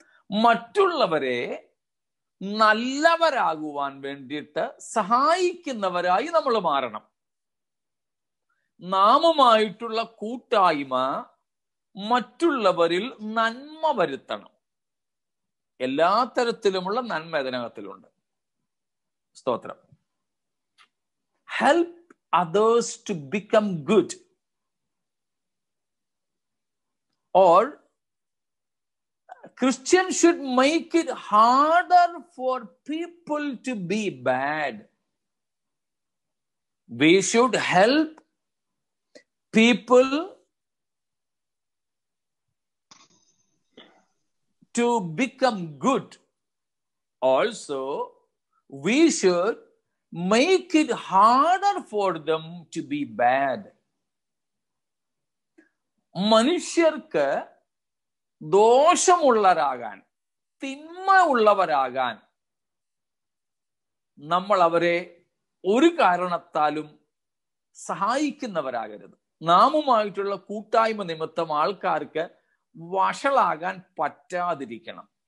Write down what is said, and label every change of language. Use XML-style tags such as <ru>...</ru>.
<ml>മറ്റുള്ളവരെ നല്ലവരാകുവാൻ വേണ്ടിയിട്ട് സഹായിക്കുന്നവരായി നമ്മൾ മാറണം. നാമുമായിട്ടുള്ള കൂട്ടായ്മ മറ്റുള്ളവരിൽ നന്മ വരുത്തണം. എല്ലാ തരത്തിലുമുള്ള നന്മ ഇതിനകത്തിലുണ്ട്. സ്തോത്രം.</ml> <en>Help others to become good, or Christians should make it harder for people to be bad. We should help people to become good. Also, we should make it harder for them to be bad.</en> <ml>മനുഷ്യർക്ക് ദോഷമുള്ളവരാകാൻ, തിന്മ ഉള്ളവരാകാൻ നമ്മൾ അവരെ ഒരു കാരണത്താലും സഹായിക്കുന്നവരാകരുത്. നാമുമായിട്ടുള്ള കൂട്ടായ്മ നിമിത്തം ആൾക്കാർക്ക് വഷളാകാൻ പറ്റാതിരിക്കണം.</ml>